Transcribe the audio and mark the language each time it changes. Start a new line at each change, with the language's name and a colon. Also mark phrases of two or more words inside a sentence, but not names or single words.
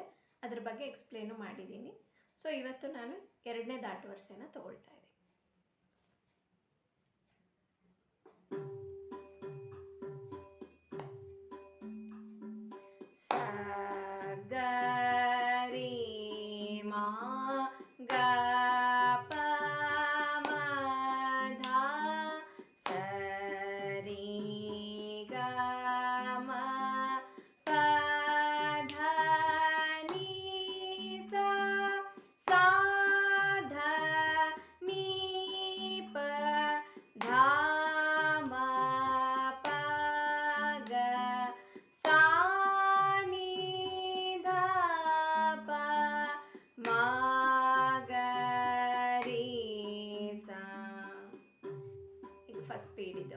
Kannada: ಅದ್ರ ಬಗ್ಗೆ ಎಕ್ಸ್ಪ್ಲೇನು ಮಾಡಿದ್ದೀನಿ. ಸೊ ಇವತ್ತು ನಾನು ಎರಡನೇ ದಾಟುವರ್ಸೆನ ತಗೊಳ್ತಾ ಇದ್ದೀನಿ. ಸ ಗ ರಿ ಮಾ ಗ ಪ ಮ ಧ ಸ ರಿ ಗ ಮ ಪ ಧ ni sa sa ಧ ni ಪ ಧ ಮ ಪ ಗ sa
English: first speed
Kannada: ಇದು.